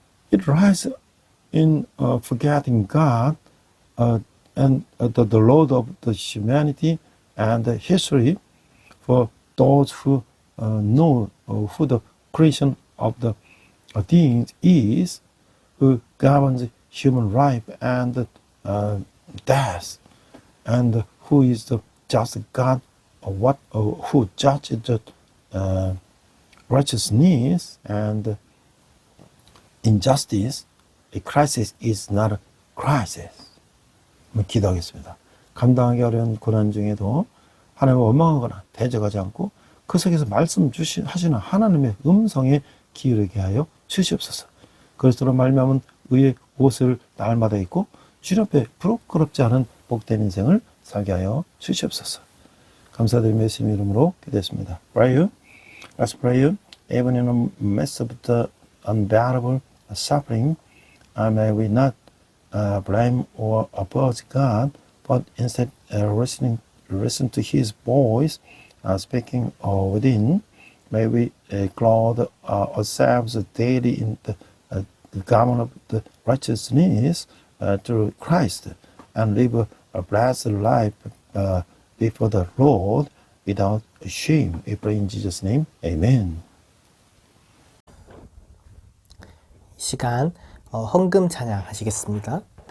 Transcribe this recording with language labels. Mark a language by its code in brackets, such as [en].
[en] It rises in forgetting God and the Lord of the humanity and the history for those who know who the creation of the beings is, who governs human life and death, and who is the just God, who judges the righteousness and injustice. A crisis is not a crisis. [ko] 기도하겠습니다. 감당하기 어려운 고난 중에도 하나님을 원망하거나 대적하지 않고 그 속에서 말씀 하시는 하나님의 음성에 기울이게 하여 주시옵소서. 그리스도로 말미암은 의의 옷을 날마다 입고 주님 앞에 부끄럽지 않은 복된 인생을 살게 하여 주시옵소서. 감사드리며 예수님 이름으로 기도했습니다. [en] Let's pray. Even in the midst of the unbearable suffering, may we not blame or oppose God, but instead listen to His voice speaking within. May we clothe ourselves daily in the garment of the righteousness through Christ and live a blessed life before the Lord without shame. We pray in Jesus' name. Amen. [ko] 시간 헌금 찬양 하시겠습니다.